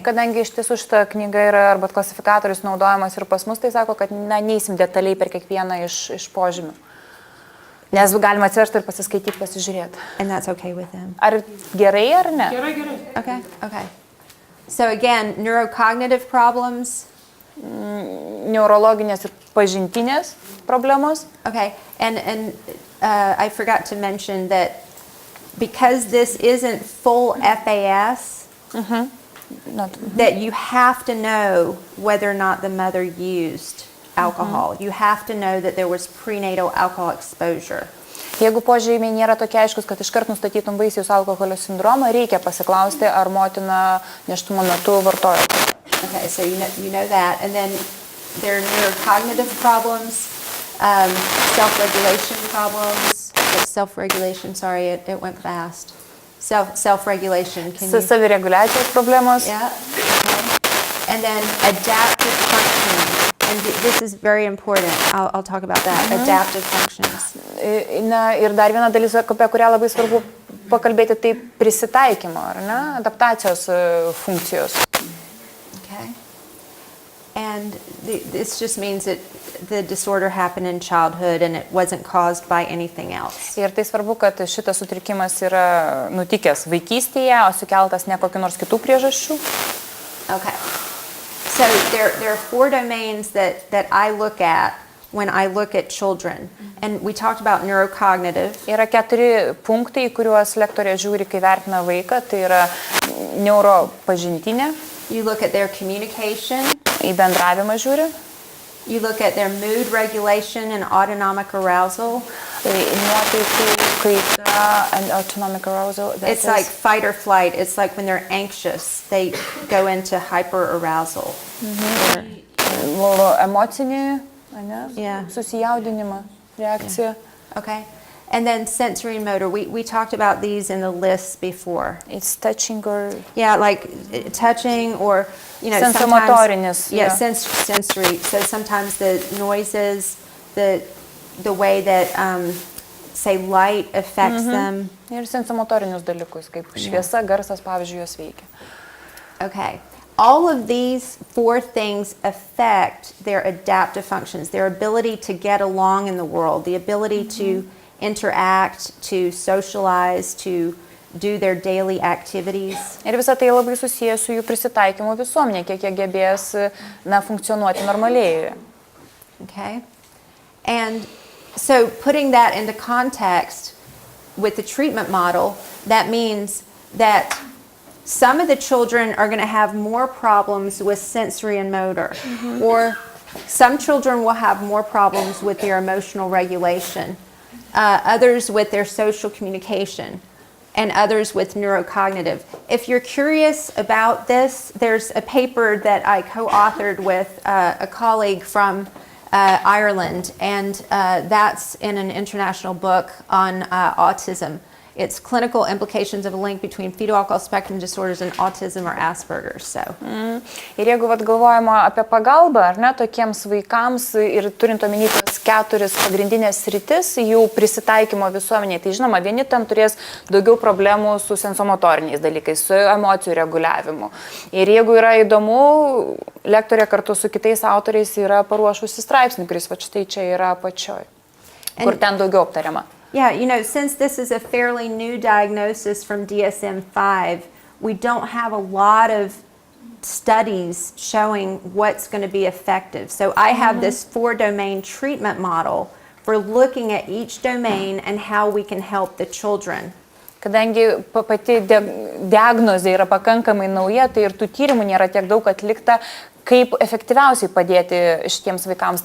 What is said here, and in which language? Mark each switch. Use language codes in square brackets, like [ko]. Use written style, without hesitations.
[lt] Kadangi iš tiesų šita knyga yra arba klasifikatorius naudojamas ir pas mus, tai sako, kad neįsim detaliai per kiekvieną iš požymių. Nes galima atsiversti ir pasiskaityti, pasižiūrėti. [en] And that's okay with them. [lt] Ar gerai, ar ne? Gerai. [en] Okay. So again, neurocognitive problems. [lt] Neurologinės ir pažintinės problemos. [en] Okay, and I forgot to mention that because this isn't full FAS, that you have to know whether or not the mother used alcohol. You have to know that there was prenatal alcohol exposure. [lt] Jeigu požymiai nėra tokie aiškus, kad iškart nustatytum Vaisiaus alkoholio sindromą, reikia pasiklausti, ar motina nėštumo metu vartojo. [en] Okay, so you know that, and then there are neurocognitive problems, self-regulation problems. Self-regulation, sorry, it went fast. Self-regulation. Savireguliacijos problemos. Yeah. Okay. And then adaptive functioning. And this is very important. I'll talk about that. Adaptive functions. [lt] Na, ir dar viena dalis, apie kurią labai svarbu pakalbėti, tai prisitaikymo, ar ne? Adaptacijos funkcijos. [en] Okay. And this just means that the disorder happened in childhood and it wasn't caused by anything else. [lt] Ir tai svarbu, kad šitas sutrikimas yra nutikęs vaikystėje, o sukeltas ne kokiu nors kitų priežasčių. [en] Okay. So there are 4 domains that I look at when I look at children. And we talked about neurocognitive. [lt] Yra 4 punktai, kuriuos lektorė žiūri, kai vertina vaiką. Tai yra neuropažintinė. [en] You look at their communication. [lt] Į bendravimą žiūri. [en] You look at their mood regulation and autonomic arousal. [lt] Nuotaikų kaita [en] and autonomic arousal. It's like fight or flight. It's like when they're anxious, they go into hyper arousal. [lt] Emocinį, [en] Yeah. [lt] susijaudinimą, reakciją. [en] Okay. And then sensory and motor. We talked about these in the lists before. It's touching or... Yeah, like touching or, [lt] Sensomotorinis, [en] sometimes... Yeah, yeah. sensory. So sometimes the noises, the way that, say, light affects them. [lt] Ir sensomotorinius dalykus, kaip šviesa, garsas, pavyzdžiui, juos veikia. [en] Okay. All of these 4 things affect their adaptive functions, their ability to get along in the world, the ability to interact, to socialize, to do their daily activities. [lt] Ir visą tai labai susijęs su jų prisitaikymu visuomenė, kiek jie gebės funkcionuoti normaliai. [en] Okay? And so putting that into context with the treatment model, that means that some of the children are going to have more problems with sensory and motor, or some children will have more problems with their emotional regulation, others with their social communication, and others with neurocognitive. If you're curious about this, there's a paper that I co-authored with a colleague from Ireland, and that's in an international book on autism. It's clinical implications of a link between fetal alcohol spectrum disorders and autism or Asperger's. So. [lt] Ir jeigu galvojama apie pagalbą, ar ne, tokiems vaikams ir turint omeny tas 4 pagrindinės sritis jų prisitaikymo visuomeniai, tai žinoma, vieni ten turės daugiau problemų su sensomotoriniais dalykais, su emocijų reguliavimu. Ir jeigu yra įdomu, lektorė kartu su kitais autoriais yra paruošusi straipsnį, kuris va štai čia yra apačioj, kur ten daugiau aptariama. [en] Yeah, since this is a fairly new diagnosis from DSM-5, we don't have a lot of studies showing what's going to be effective. So I have this 4-domain treatment model for looking at each domain and how we can help the children. [lt] Kadangi pati diagnozė yra pakankamai nauja, tai ir tų tyrimų nėra tiek daug atlikta, kaip efektyviausiai padėti šitiems vaikams.